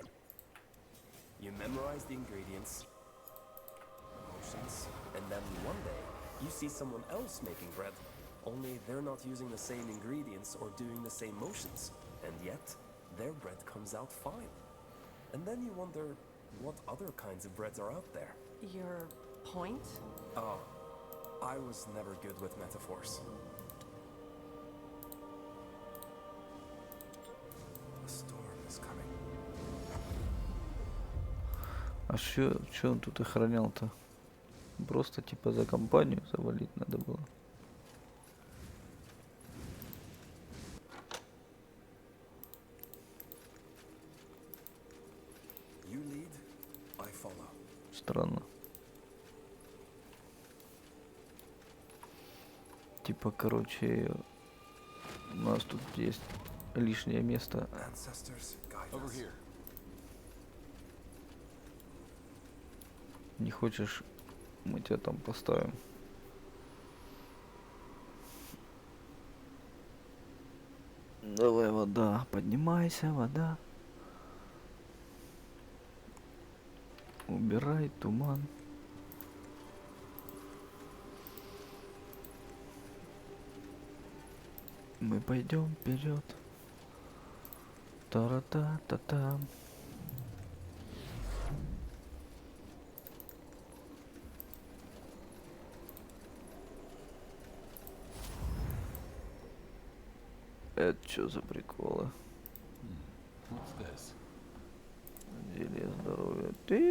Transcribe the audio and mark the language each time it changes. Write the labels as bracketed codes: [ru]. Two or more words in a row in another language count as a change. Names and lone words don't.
[en] You memorize the ingredients, emotions, and then one day you see someone else making bread, only they're not using the same ingredients or doing the same motions, and yet their bread comes out fine. And then you wonder what other kinds of breads are out there. Your point? Oh, I was never good with metaphors. The storm is coming. [ru] А чё он тут охранял-то? Просто типа за компанию завалить надо было. [en] You lead, I follow. [ru] Странно. Типа, короче, у нас тут есть лишнее место. Не хочешь, мы тебя там поставим. Давай, вода, поднимайся, вода. Убирай туман. Мы пойдем вперед. Та-ра-та-та-та. Это что за приколы? Зелье здоровья. Ты?